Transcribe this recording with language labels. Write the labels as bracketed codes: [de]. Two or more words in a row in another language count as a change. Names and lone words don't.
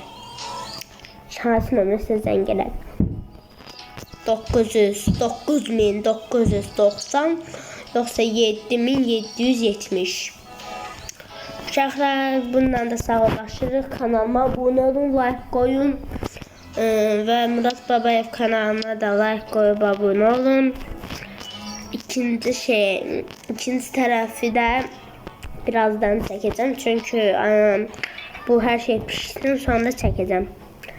[az] Hansı nömrə sizə zəng gələr? [tr] 9990 yoksa 7770. [az] Uşaqlar, bundan da sağollaşırıq. [tr] Kanalıma abone olun, like koyun. Ve Murat Babayev kanalına da like koyup abone olun. İkinci tarafı da birazdan çekeceğim. Çünkü bu her şey pişsin sonra çekeceğim.